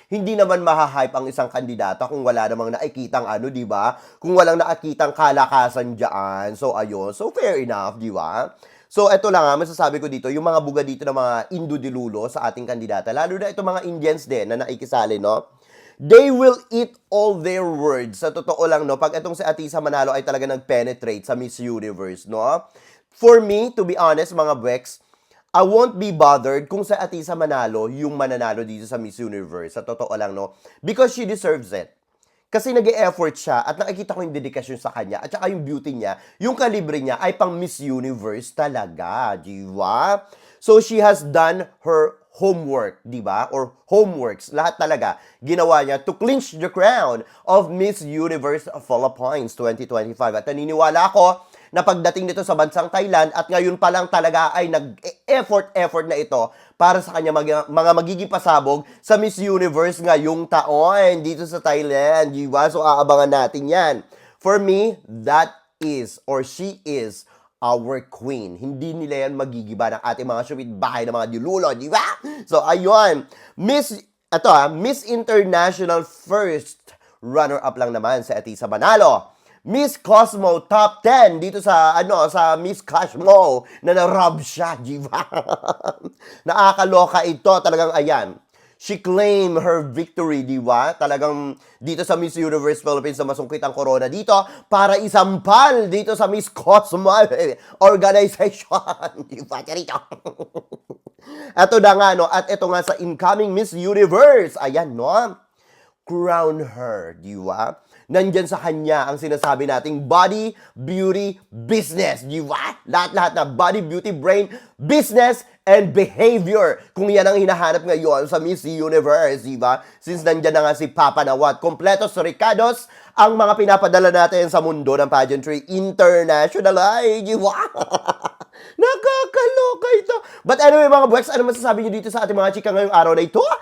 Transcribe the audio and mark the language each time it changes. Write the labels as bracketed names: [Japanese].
[Filipino] Hindi naman mahahype ang isang kandidata kung wala namang nakikitang di ba? Kung walang nakikitang kalakasan dyan. So, ayun. So, fair enough, di ba? So, eto lang masasabi ko dito, yung mga buga dito ng mga Indo-dilulo sa ating kandidata, lalo na itong mga Indians din na naikisali, no? [English] They will eat all their words. [Filipino] Sa totoo lang, no? Pag itong si Atisa Manalo ay talaga nag-penetrate sa Miss Universe, no? [English] For me, to be honest, [Filipino] mga Bweks, [English] I won't be bothered [Filipino] kung sa Atisa Manalo yung mananalo dito sa Miss Universe. Sa totoo lang, no? [English] Because she deserves it. [Filipino] Kasi nag-e-effort siya at nakikita ko yung dedikasyon sa kanya at saka yung beauty niya, yung kalibre niya ay pang Miss Universe talaga, di ba? [English] So she has done her homework, di ba? [Filipino] Or homeworks, lahat talaga ginawa niya [English] to clinch the crown of Miss Universe Philippines [Filipino] 2025. At naniniwala ako na pagdating nito sa bansang Thailand at ngayon pa lang talaga ay nag-effort na ito para sa kanya mga magiging pasabog sa Miss Universe ngayong taon dito sa Thailand, di ba? So aabangan natin yan. [English] For me, that is or she is our queen. [Filipino] Hindi nila yan magigiba ng ating mga syupit bahay ng mga dilulo, di ba? So ayun, Miss International first runner-up lang naman sa Atisa Manalo. Miss Cosmo top 10 dito sa sa Miss Cosmo na na-rob siya, di ba? Nakakaloka ito, talagang ayan. [English] She claimed her victory, [Filipino] di ba? Talagang dito sa Miss Universe Philippines na masungkit ang corona dito para isampal dito sa Miss Cosmo Organization. Di ba? Charito. Ito na nga, no? At ito nga sa incoming Miss Universe. Ayan, no? [English] Crown her, [Filipino] di ba? Nandyan sa kanya ang sinasabi nating body, beauty, business, di ba? Lahat-lahat na [English] body, beauty, brain, business, and behavior. [Filipino] Kung yan ang hinahanap ngayon sa Miss Universe, di ba? Since nandyan na nga si Papa Nawat, kompletos ricados ang mga pinapadala natin sa mundo ng pageantry international. Ay, di ba? Nakakaloka ito. [English] But anyway, [Filipino] mga buweks, ano masasabi niyo dito sa ating mga chika ngayong araw na ito?